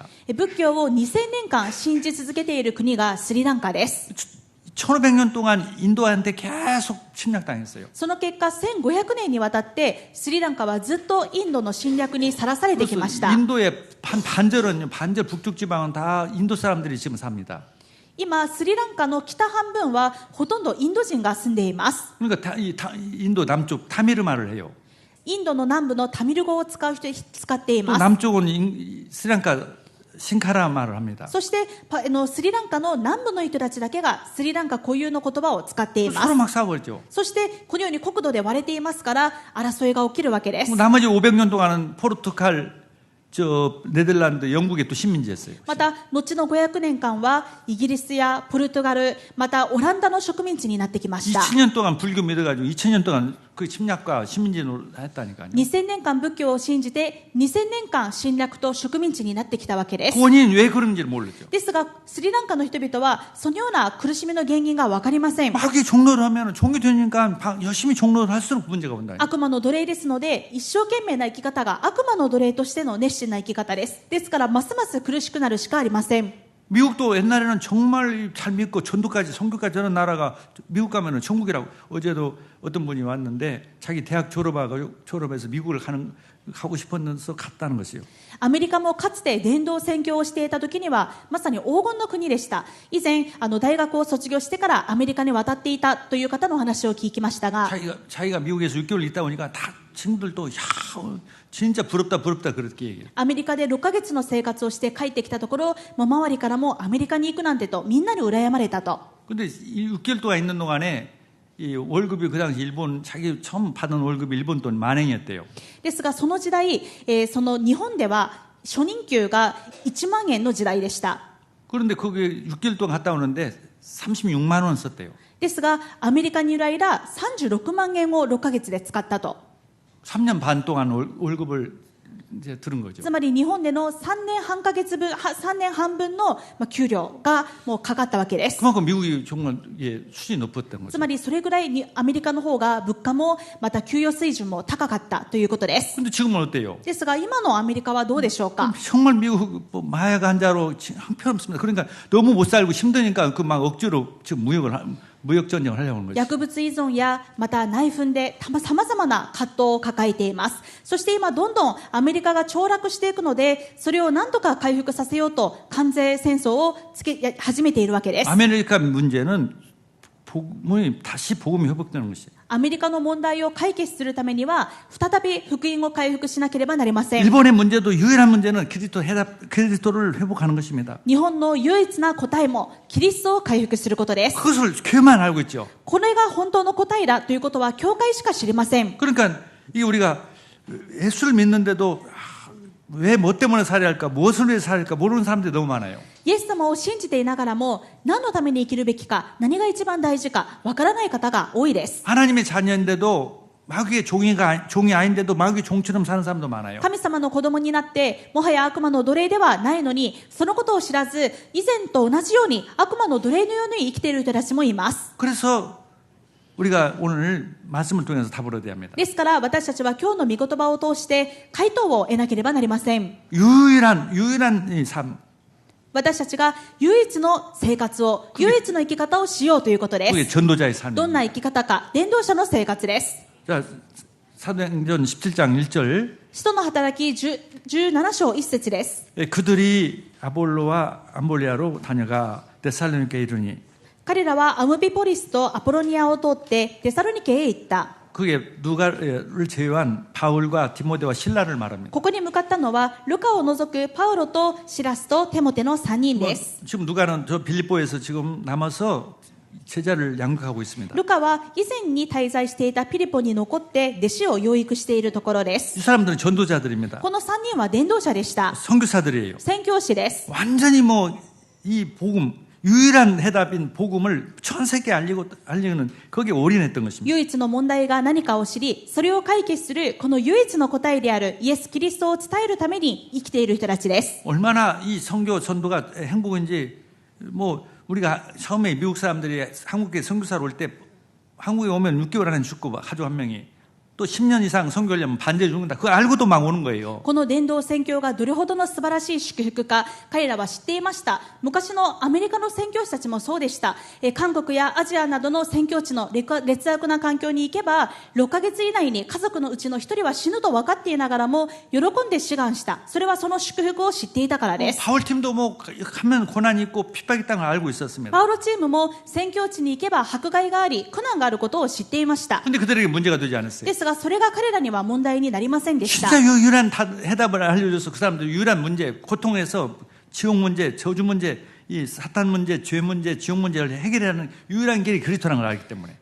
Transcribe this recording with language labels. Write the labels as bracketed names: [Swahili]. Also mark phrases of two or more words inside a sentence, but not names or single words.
[Japanese] 仏教を2000年間信じ続けている国がスリランカです。 [Korean] 1500년 동안 인도한테 계속 침략당했어요. [Japanese] その結果1500年にわたってスリランカはずっとインドの侵略にさらされてきました。 [Korean] 인도의 반절 북쪽 지방은 다 인도 사람들이 지금 삽니다. [Japanese] 今スリランカの北半分はほとんどインド人が住んでいます。 [Korean] 그러니까 인도 남쪽 타미르 말을 해요. [Japanese] インドの南部のタミル語を使う人使ってい [Korean] 또 [Japanese] ます。 [Korean] 남쪽은 스리랑카 싱카라 말을 합니다. [Japanese] そしてスリランカの南部の人たちだけがスリランカ固有の言葉を使っていま [Korean] 서로 [Japanese] す。 [Korean] 막 싸워버렸죠. [Japanese] そしてこのように国土で割れていますから争いが起きるわけです。 [Korean] 나머지 500년 동안은 포르투갈, 네덜란드, 영국에 또 식민지였어요. [Japanese] また後の500年間はイギリスやポルトガル、またオランダの植民地になってきました。 [Korean] 2000년 동안 불교 믿어가지고 2000년 동안 그 침략과 식민지로 했다니까요. [Japanese] 2000 年間仏教を信じて2000年間侵略と植民地になってきたわけです。 [Korean] 그 원인이 왜 그런지를 모르죠. [Japanese] ですがスリランカの人々はそのような苦しみの原因が分かりません。 [Korean] 마귀 종로를 하면 종이 되니까 열심히 종로를 할수록 문제가 온다. [Japanese] 悪魔の奴隷ですので一生懸命な生き方が悪魔の奴隷としての熱心な生き方です。ですからますます苦しくなるしかありません。 [Korean] 미국도 옛날에는 정말 잘 믿고 전도까지 선교까지 하는 나라가 미국 가면은 천국이라고. 어제도 어떤 분이 왔는데 자기 대학 졸업해서 미국을 가는 가고 싶었는서 갔다는 것이요. [Japanese] アメリカもかつて伝道宣教をしていた時にはまさに黄金の国でした。以前大学を卒業してからアメリカに渡っていたという方の話を聞きましたが、 [Korean] 자기가 미국에서 6개월 있다 보니까 다 친구들도 야 진짜 부럽다 그렇게 얘기해요. [Japanese] アメリカで6ヶ月の生活をして帰ってきたところ、もう周りからもアメリカに行くなんてとみんなに羨まれたと。 [Korean] 근데 6개월 동안 있는 동안에 이 월급이 그 당시 일본 자기 처음 받은 월급이 일본 돈 10,000엔이었대요. [Japanese] ですがその時代、その日本では初任給が1万円の時代でした。 [Korean] 그런데 거기 6개월 동안 갔다 오는데 36만 원 썼대요. [Japanese] ですがアメリカにいる間36万円を6ヶ月で使ったと。 [Korean] 3년 반 동안 월급을 이제 들은 거죠. [Japanese] つまり日本での3年半分の給料がもうかかったわけです。 [Korean] 그만큼 미국이 정말 수준이 높았던 [Japanese] つ [Korean] 거죠. [Japanese] まりそれぐらいにアメリカの方が物価もまた給与水準も高かったということです。 [Korean] 근데 지금은 어때요? [Japanese] ですが今のアメリカはどうでしょうか。 [Korean] 정말 미국 뭐 마약 환자로 형편없습니다. 그러니까 너무 못 살고 힘드니까 그 막 억지로 지금 무역 전쟁을 하려고 하는 거죠. [Japanese] 薬物依存やまた内紛で様々な葛藤を抱えています。そして今どんどんアメリカが凋落していくので、それを何とか回復させようと関税戦争を始めているわけです。 [Korean] 아메리카 문제는 다시 복음이 회복되는 것이에요. [Japanese] アメリカの問題を解決するためには再び福音を回復しなければなりません。 [Korean] 일본의 문제도 유일한 문제는 그리스도를 회복하는 것입니다. [Japanese] 日本の唯一な答えもキリストを回復することです。 [Korean] 그것을 교회만 알고 있죠. [Japanese] これが本当の答えだということは教会しか知りません。 [Korean] 그러니까 이 우리가 예수를 믿는데도 왜 뭐 때문에 살아야 할까, 무엇을 위해 살아야 할까 모르는 사람들이 너무 많아요. [Japanese] イエス様を信じていながらも何のために生きるべきか、何が一番大事かわからない方が多いです。 [Korean] 하나님의 자녀인데도 마귀의 종이 아닌데도 마귀의 종처럼 사는 사람도 많아요. [Japanese] 神様の子供になってもはや悪魔の奴隷ではないのに、そのことを知らず以前と同じように悪魔の奴隷のように生きている人たちもいます。 [Korean] 그래서 우리가 오늘 말씀을 통해서 답을 얻어야 합니다. [Japanese] ですから私たちは今日の御言葉を通して回答を得なければなりません。 [Korean] 유일한 이 삶. [Japanese] 私たちが唯一の生活を、唯一の生き方をしようということで [Korean] 그게 [Japanese] す。 [Korean] 전도자의 삶입니다. [Japanese] どんな生き方か、伝道者の生活です。 [Korean] 자, 사도행전 17장 1절. [Japanese] 使徒の働き17章1節です。 [Korean] 그들이 아볼로와 암볼리아로 다녀가 데살로니가에 이르니. [Japanese] 彼らはアムピポリスとアポロニアを通ってテサロニケへ行った。 [Korean] 그게 누가를 제외한 바울과 디모데와 실라를 말합니다. [Japanese] ここに向かったのはルカを除くパウロとシラスとテモテの3人です。 [Korean] 지금 누가는 저 빌립보에서 지금 남아서 제자를 양육하고 있습니다. [Japanese] ルカは以前に滞在していたピリポに残って弟子を養育しているところです。 [Korean] 이 사람들은 전도자들입니다. [Japanese] この3人は伝道者でした。 [Korean] 선교사들이에요. [Japanese] 宣教師です。 [Korean] 완전히 이 복음 유일한 해답인 복음을 전 세계에 알리는 거기에 올인했던 것입니다. [Japanese] 唯一の問題が何かを知り、それを解決するこの唯一の答えであるイエス・キリストを伝えるために生きている人たちです。 [Korean] 얼마나 이 선교 전도가 행복인지 우리가 처음에 미국 사람들이 한국에 선교사로 올 때 한국에 오면 6개월 안에 죽고 가족 한 명이 또 10년 이상 선교하려면 반대 죽는다. 그거 알고도 막 오는 거예요. [Japanese] この伝道宣教がどれほどの素晴らしい祝福か彼らは知っていました。昔のアメリカの宣教師たちもそうでした。韓国やアジアなどの宣教地の劣悪な環境に行けば6ヶ月以内に家族のうちの1人は死ぬと分かっていながらも喜んで志願した。それはその祝福を知っていたからです。 [Korean] 바울팀도 가면 고난이 있고 핍박이 있다는 걸 알고 있었습니다. [Japanese] パウロチームも宣教地に行けば迫害があり苦難があることを知っていました。 [Korean] 근데 그들에게 문제가 되지 않았어요. [Japanese] ですがそれが彼らには問題になりませんでした。 [Korean] 진짜 유일한 해답을 알려줘서 그 사람들 유일한 문제, 고통에서 지옥 문제, 저주 문제, 이 사탄 문제, 죄 문제, 지옥 문제를 해결하는 유일한 길이 그리스도라는 걸 알기 때문에.